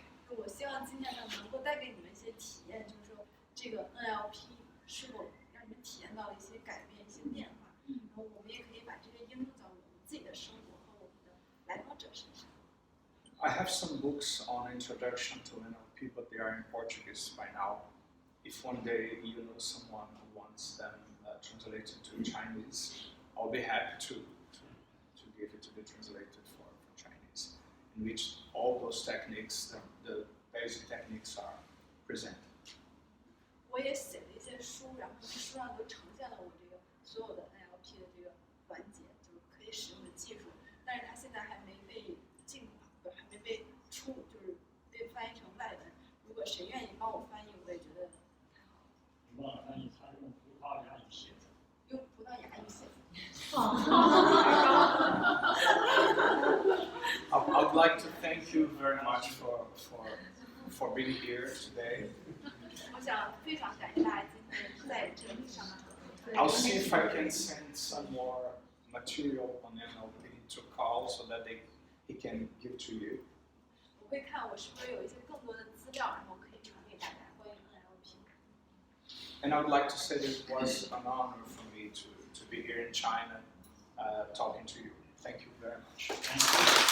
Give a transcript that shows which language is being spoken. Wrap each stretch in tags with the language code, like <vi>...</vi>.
<zh>我希望今天呢能够带给你们一些体验，就是说这个 NLP 是否让你们体验到了一些改变、一些变化，然后我们也可以把这些应用到我们自己的生活和我们的来访者身上。</zh> <en>I have some books on introduction to NLP, but they are in Portuguese by now. If one day you know someone who wants them translated to Chinese, I'll be happy to give it to be translated for Chinese, in which all those techniques, the basic techniques are presented.</en> <zh>我也写了一些书，然后书上都呈现了我这个所有的 NLP 的这个环节，就是可以使用的技术，但是它现在还没被进化，还没被就是被翻译成外文。如果谁愿意帮我翻译，我也觉得太好了。你忘了翻译，他用葡萄牙语写的。用葡萄牙语写的。</zh> <en>I would like to thank you very much for being here today.</en> <zh>我想非常感谢大家今天在这里上课。</zh> <en>I'll see if I can send some more material on NLP to Carl so that he can give to you.</en> <zh>我会看我是不是有一些更多的资料，然后可以传给大家关于 NLP。</zh> <en>And I would like to say that it was an honor for me to be here in China talking to you. Thank you very much.</en>